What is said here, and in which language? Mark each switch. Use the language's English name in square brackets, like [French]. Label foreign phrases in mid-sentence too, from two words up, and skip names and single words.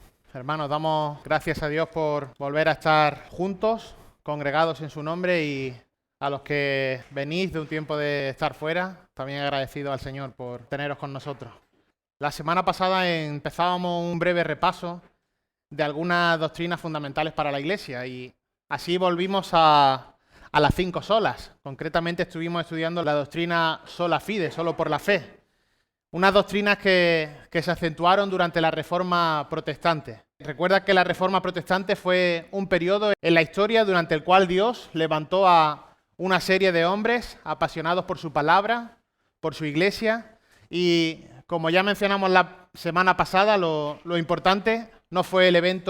[Spanish] Hermanos, damos gracias a Dios por volver a estar juntos, congregados en su nombre, y a los que venís de un tiempo de estar fuera, también agradecido al Señor por teneros con nosotros. La semana pasada empezábamos un breve repaso de algunas doctrinas fundamentales para la Iglesia y así volvimos a las 5 solas. Concretamente estuvimos estudiando la doctrina [Latin] sola fide, [Spanish] solo por la fe. Unas doctrinas que se acentuaron durante la Reforma Protestante. Recuerda que la Reforma Protestante fue un periodo en la historia durante el cual Dios levantó a una serie de hombres apasionados por su palabra, por su iglesia, y como ya mencionamos la semana pasada, lo importante no fue el evento